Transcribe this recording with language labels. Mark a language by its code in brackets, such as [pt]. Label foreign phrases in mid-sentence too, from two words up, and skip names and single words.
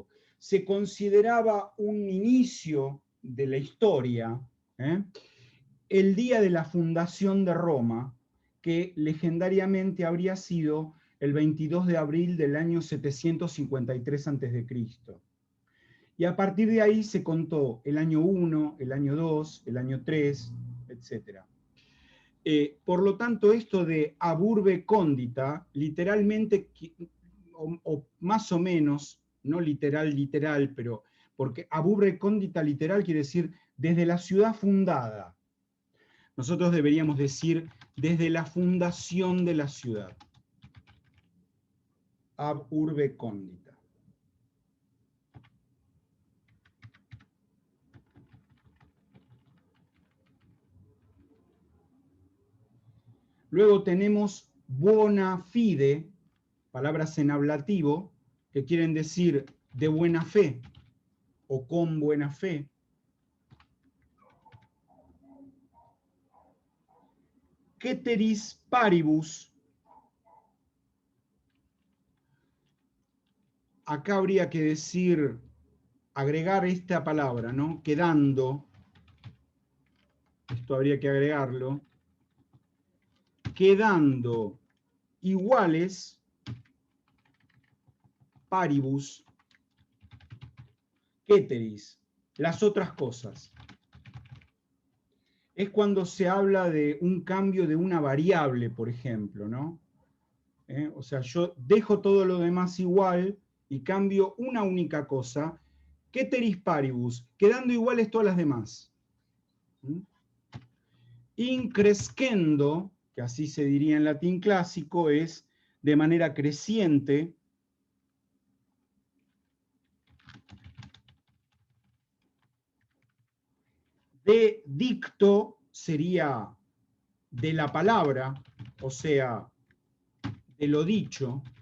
[es] Se consideraba un inicio de la historia, el día de la fundación de Roma, que legendariamente habría sido el 22 de abril del año 753 a.C. Y a partir de ahí se contó el año 1, el año 2, el año 3, etc. Por lo tanto, esto de [la] ab urbe condita, [es] literalmente, o más o menos, no literal, pero porque [la] ab urbe condita [es] literal quiere decir desde la ciudad fundada, Nosotros deberíamos decir desde la fundación de la ciudad. [la] Ab urbe condita. [es] Luego tenemos [la] bona fide, [es] palabras en ablativo, que quieren decir de buena fe o con buena fe. [la] Ceteris paribus. [es] Acá habría que decir, agregar esta palabra, ¿no? Quedando, esto habría que agregarlo, quedando iguales, [la] paribus, ceteris, [es] las otras cosas. Es cuando se habla de un cambio de una variable, por ejemplo, ¿no? O sea, yo dejo todo lo demás igual y cambio una única cosa, [la] ceteris paribus, [es] quedando iguales todas las demás. Increscendo, que así se diría en latín clásico, es de manera creciente. [la] De dicto [es] sería de la palabra, o sea, de lo dicho.